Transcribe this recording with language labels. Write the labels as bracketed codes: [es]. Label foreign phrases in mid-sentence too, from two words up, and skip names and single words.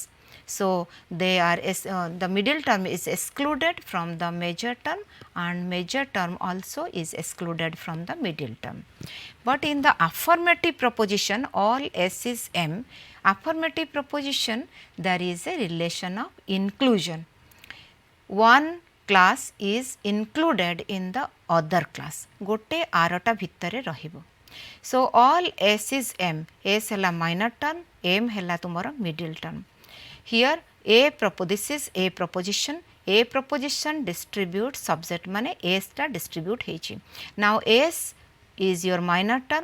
[en] So, they are the middle term is excluded from the major term and major term also is excluded from the middle term. But in the affirmative proposition, all S is M, affirmative proposition there is a relation of inclusion. One class is included in the other class. [or] ଗୋଟେ ଆରଟା ଭିତରେ ରହିବ. [en] So, all S is M. S hela minor term, M hela tumara middle term. Here this is a proposition. A proposition distribute subset mane S ta distribute heichi. Now, S is your minor term.